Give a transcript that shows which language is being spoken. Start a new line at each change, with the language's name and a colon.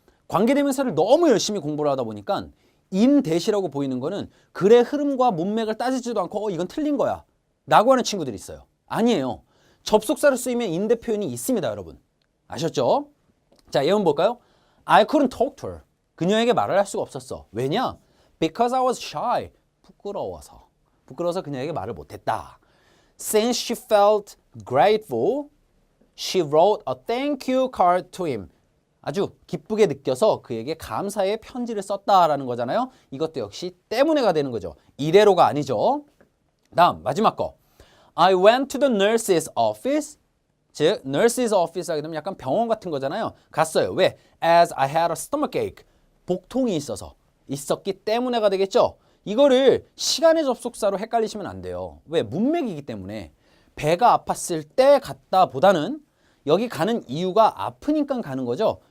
Korean: 관계대명사를 너무 열심히 공부를 하다 보니까 in that이라고 보이는 거는 글의 흐름과 문맥을 따지지도 않고 이건 틀린 거야 라고 하는 친구들이 있어요. 아니에요. 접속사로 쓰이면 in that 표현이 있습니다, 여러분.
English: 아셨죠? 자, 예문 볼까요? I couldn't talk to her.
Korean: 그녀에게 말을 할 수가 없었어.
English: 왜냐? Because I was shy.
Korean: 부끄러워서 그녀에게 말을 못했다.
English: Since she felt grateful, she wrote a thank you card to him.
Korean: 아주 기쁘게 느껴서 그에게 감사의 편지를 썼다라는 거잖아요. 이것도 역시 때문에가 되는 거죠. 이래로가 아니죠. 다음 마지막 거.
English: I went to the nurse's office.
Korean: 즉 nurse's office 하게 되면 약간 병원 같은 거잖아요.
English: 갔어요. 왜? As I had a stomachache.
Korean: 복통이 있었기 때문에가 되겠죠. 이거를 시간의 접속사로 헷갈리시면 안 돼요. 왜? 문맥이기 때문에 배가 아팠을 때 갔다 보다는 여기 가는 이유가 아프니까 가는 거죠.